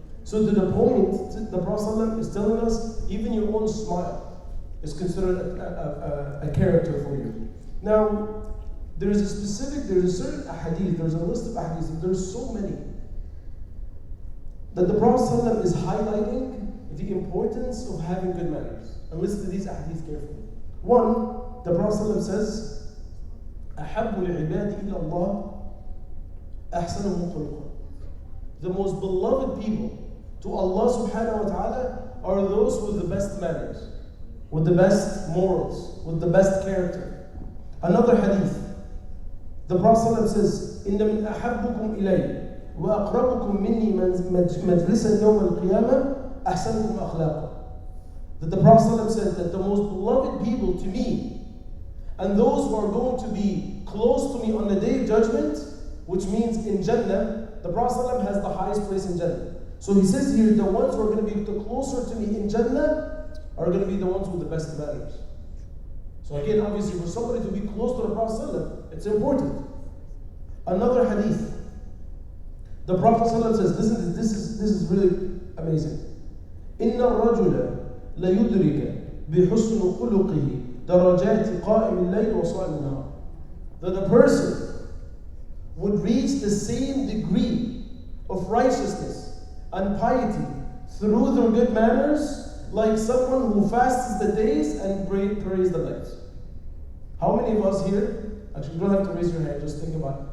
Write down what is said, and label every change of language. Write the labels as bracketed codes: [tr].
[en] So to the point, the Prophet is telling us, even your own smile is considered a character for you. Now, there's a certain ahadith, there's a list of ahadith, there's so many, that the Prophet is highlighting the importance of having good manners. And listen to these ahadith carefully. One, the Prophet says, [ar] أحب العباد إلى الله أحسنهم خلقا. [en] The most beloved people to Allah subhanahu wa ta'ala are those with the best manners, with the best morals, with the best character. Another hadith, the Prophet says, [ar] إن من أحبكم إلي وأقربكم مني مجلسا يوم القيامة أحسنكم أخلاقا. [en] That the Prophet said that the most beloved people to me and those who are going to be close to me on the day of judgment, which means in Jannah, the Prophet has the highest place in Jannah. So he says here, the ones who are going to be the closer to me in Jannah are going to be the ones with the best manners. So again, obviously, for somebody to be close to the Prophet, it's important. Another hadith, the Prophet says, listen, this is really amazing. [ar] إِنَّ الرَّجُلَ لَيُدْرِكَ بِحُسْنُ خُلُقِهِ درجات قائم الليل وصائم النهار. [en] That the person would reach the same degree of righteousness and piety through their good manners like someone who fasts the days and prays the nights. How many of us here, actually you don't have to raise your hand, just think about it.